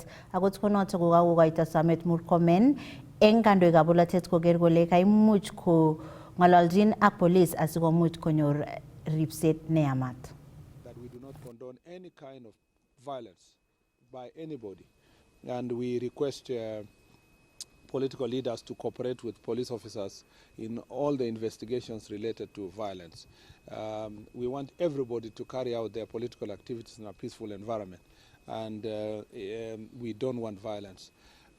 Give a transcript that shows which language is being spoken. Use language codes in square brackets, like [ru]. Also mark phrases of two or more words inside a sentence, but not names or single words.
[kln] Akot konotok kokakokoito somet Murkomen eng kandoikab bolotet koker kole kaimuch kong'ololjin ak police asikomuch konyor ripset neyamat. [en] That we do not condone any kind of violence by anybody, and we request political leaders to cooperate with police officers in all the investigations related to violence. We want everybody to carry out their political activities in a peaceful environment, and we don't want violence.